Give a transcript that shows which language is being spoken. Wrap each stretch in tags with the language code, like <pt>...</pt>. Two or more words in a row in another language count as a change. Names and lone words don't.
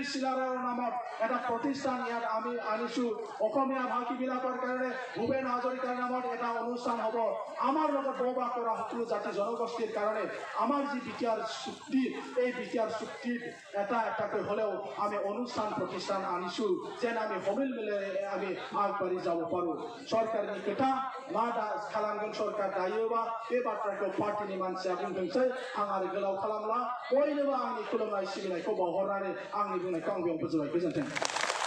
<as>চিলাৰায়ৰ নামত এটা প্ৰতিষ্ঠান ইয়াত আমি আনিছোঁ অসমীয়া ভাষীবিলাকৰ কাৰণে ভূপেন হাজৰিকাৰ নামত এটা অনুষ্ঠান হ'ব আমাৰ লগত বসবাস কৰা সকলো জাতি জনগোষ্ঠীৰ কাৰণে আমাৰ যি BTR চুক্তি এই BTR চুক্তিত এটাকৈ হ'লেও আমি অনুষ্ঠান প্ৰতিষ্ঠান আনিছোঁ যেন আমি সমিল মিলেৰে আমি আগবাঢ়ি যাব পাৰোঁ</as> <brx>सरकारनि खोथा मा दा खालामगोन सरकार दायोबा बे बाथ्राखौ पार्टीनि मानसिया बुंथोंसै आं आरो गोलाव खालामला बयनोबो आंनि खुलुमनाय सिबिनायखौ बावहरनानै आंनि बुंनायखौ आं बेयाव फोजोबबाय गोजोन्थों</brx>